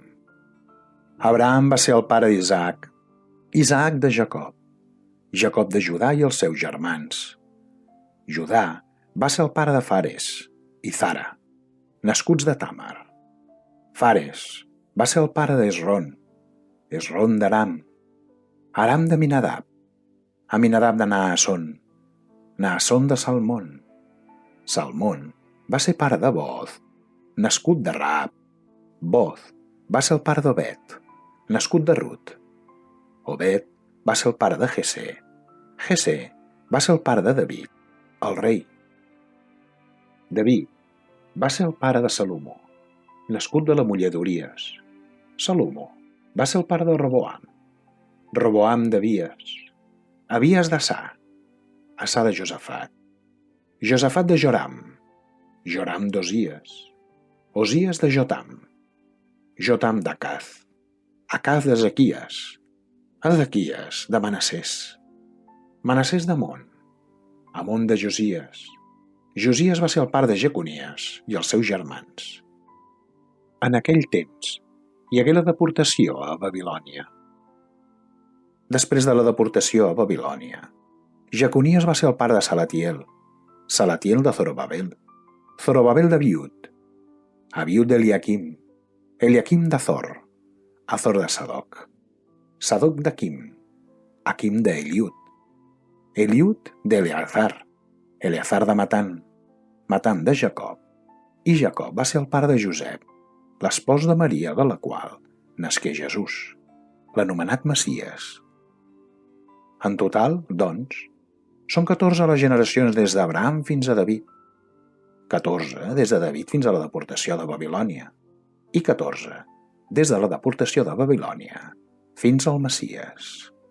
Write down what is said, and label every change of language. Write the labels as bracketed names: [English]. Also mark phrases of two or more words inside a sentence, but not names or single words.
[Catalan] Abraham va ser el pare d'Isaac, Isaac de Jacob, Jacob de Judà i els seus germans. Judà va ser el pare de Fares i Zara, nascuts de Tàmar. Fares va ser el pare d'Esron, Esron d'Aram, Aram d'Aminadab, Aminadab de Naasson, Naasson de Salmón. Salmón va ser pare de Boz, nascut de Raab. Boz va ser el pare d'Obed, nascut de Rut. Obed va ser el pare de Jessé. Jessé va ser el pare de David, el rei. David va ser el pare de Salomó, nascut de la muller d'Uries. Salomó va ser el pare de Roboam, Roboam d'Abies, Abies d'Assà, Assà de Josafat, Josafat de Joram, Joram d'Osies, Osies de Jotam, Jotam d'Acaz, Acaz d'Ezequies, Ezequies de Manassès, Manassès d'Amon, Amon de Josies. Josies va ser el pare de Jeconies i els seus germans. En aquell temps hi hagué la deportació a Babilònia. Després de la deportació a Babilònia, Jeconies va ser el pare de Salatiel, Salatiel de Zorobabel, Zorobabel d'Abiud, Abiud d'Eliaquim, Eliaquim d'Azor, Azor de Sadoc, Sadoc d'Aquim, Aquim d'Eliud, Eliud d'Eleazar, Eleazar de Matan, Matan de Jacob, i Jacob va ser el pare de Josep, l'espòs de Maria, de la qual nasqué Jesús, l'anomenat Messies. En total, doncs, són 14 les generacions des d'Abraham fins a David, 14 des de David fins a la deportació de Babilònia i 14 des de la deportació de Babilònia fins al Messies.